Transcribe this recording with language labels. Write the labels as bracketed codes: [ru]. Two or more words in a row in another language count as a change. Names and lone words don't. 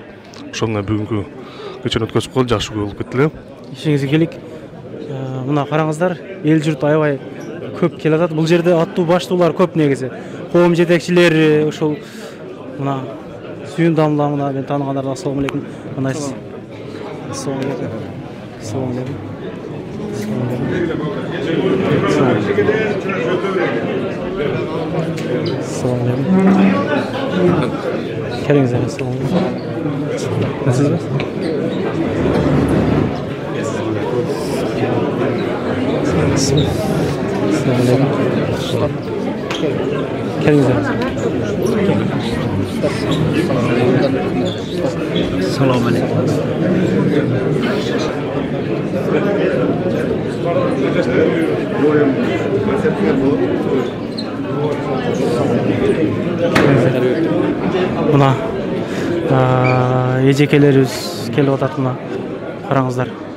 [ky] Ошону бүгүнкү кечени өткөзүп коелу, жакшы болуп кетти эле. Ишиңизге ийгилик. Мына караңыздар, эл журт аябай көп келе атат. Бул жерде аттуу баштуулар көп негизи. Коом жетекчилери, ошол мына Сүйүн дамла, мына мен тааныгандар. [ar] السلام عليكم. [ky] Кандайсыз? [ar] السلام عليكم السلام عليكم. السلام عليكم. [ky] Келиңиздер. [ar] السلام عليكم. [ky] Насызбы? [ar] السلام عليكم. [ky] Келиңиздер. [ar] السلام عليكم. [ky] Мына эжекелерибиз келип атат, мына караңыздар.